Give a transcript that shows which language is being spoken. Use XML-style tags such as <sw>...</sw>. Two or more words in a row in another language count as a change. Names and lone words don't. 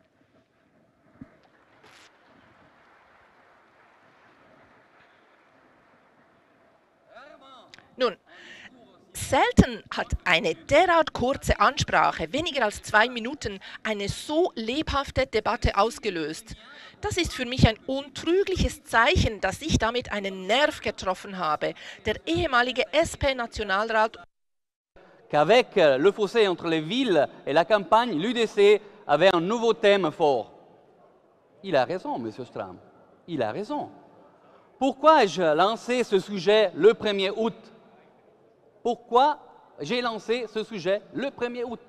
<de>Nun, selten hat eine derart kurze Ansprache, weniger als 2 Minuten, eine so lebhafte Debatte ausgelöst. Das ist für mich ein untrügliches Zeichen, dass ich damit einen Nerv getroffen habe. Der ehemalige SP-Nationalrat</de> <fr>qu'avec le fossé entre les villes et la campagne, l'UDC avait un nouveau thème fort. Il a raison, M. Strahm. Il a raison. Pourquoi ai-je lancé ce sujet le 1er août? Pourquoi j'ai lancé ce sujet le 1er août?</fr>